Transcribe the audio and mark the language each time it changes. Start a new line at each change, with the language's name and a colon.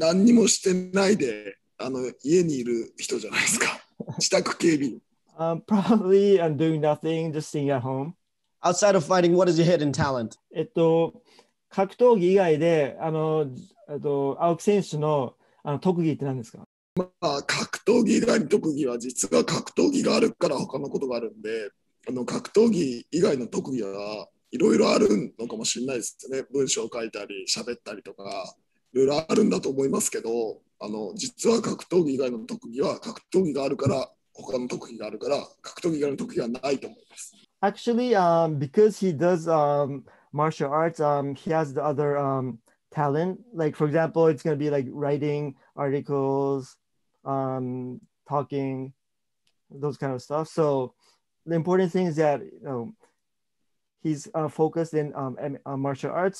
Japanese: 何にもしてないで家にいる人じゃないですか。自宅警備員。
English: Probably I'm doing nothing, just staying at home. Outside of fighting, what is your hidden talent?
Japanese: 格闘技以外で青木選手の特技って何ですか？まあ、格闘技以外に特技は実は格闘技があるから他のことがあるんで、格闘技以外の特技はいろいろあるのかもしれないですね。文章を書いたり喋ったりとかいろいろあるんだと思いますけど、実は格闘技以外の特技は格闘技があるから他の特技があるから格闘技以外の特技はないと思います。
English: Actually, because he does martial arts, he has the other talent. Like, for example, it's going to be like writing articles, talking, those kind of stuff. So the important thing is that he's focused in martial arts.